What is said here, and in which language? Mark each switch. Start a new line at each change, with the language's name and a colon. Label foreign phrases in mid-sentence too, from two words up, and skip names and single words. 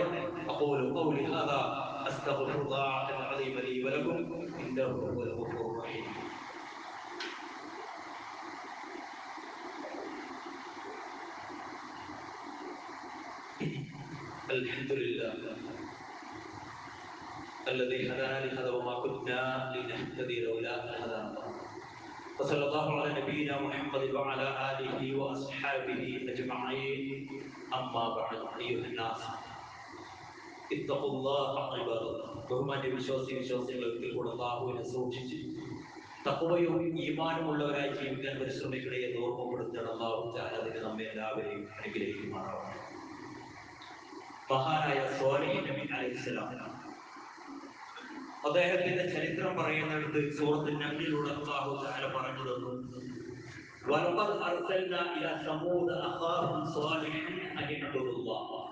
Arabic: أقول قولي هذا أستغفر الله العليم لي ولكم إنه هو الغفور الرحيم. അൽഹംദുലില്ലാഹ് الذي هدانا لهذا وما كنا لنهتدي لولا أن هدانا الله. وصلى الله على نبينا محمد وعلى آله وأصحابه أجمعين. أما بعد أيها الناس اتقوا الله عباد الله.
Malayalam: ബഹുമാന്യ വിശ്വാസികളെ അല്ലാഹുവിനെ സൂക്ഷിച്ച് തഖ്വയും ഈമാനും ഉള്ളവരായി ജീവിക്കാൻ പരിശ്രമിക്കണേ എന്ന് ഓർമ്മപ്പെടുത്തണം.
Arabic: الله تعالى
Malayalam: അതിനെ നമ്മെ എല്ലാവരെയും അനുഗ്രഹിക്കുമാറാവട്ടെ. മഹാനായ സ്വാലിഹ് നബി അലൈഹിസ്സലാം, അദ്ദേഹത്തിന്റെ ചരിത്രം പറയുന്നിടത്ത് സൂറത്തുൽ നംലിലൂടെ
Arabic: الله تعالى
Malayalam: പറഞ്ഞു തന്നു,
Arabic: ولقد أرسلنا إلى ثمود أخاهم صالحا أن اعبدوا الله.